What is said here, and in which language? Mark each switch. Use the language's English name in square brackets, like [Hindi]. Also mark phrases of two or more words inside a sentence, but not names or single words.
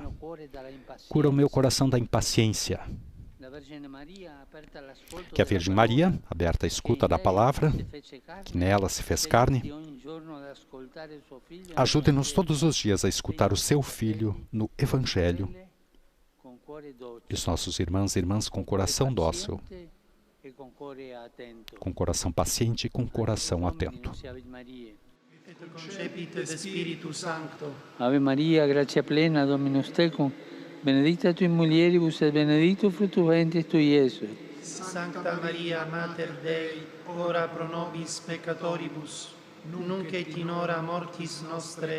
[Portuguese] Cura o meu coração da impaciência. Que a Virgem Maria, aberta à escuta da palavra, que nela se fez carne, ajude-nos todos os dias a escutar o seu Filho no Evangelho e os nossos irmãos e irmãs com coração dócil, com coração paciente e com coração atento. [Latin] Ave Maria, gratia plena, Dominus tecum, benedicta tui mulieribus et benedictus fructus ventris tui, Iesus. Sancta Maria, Mater Dei, ora pro nobis peccatoribus, nunc et in hora mortis nostre.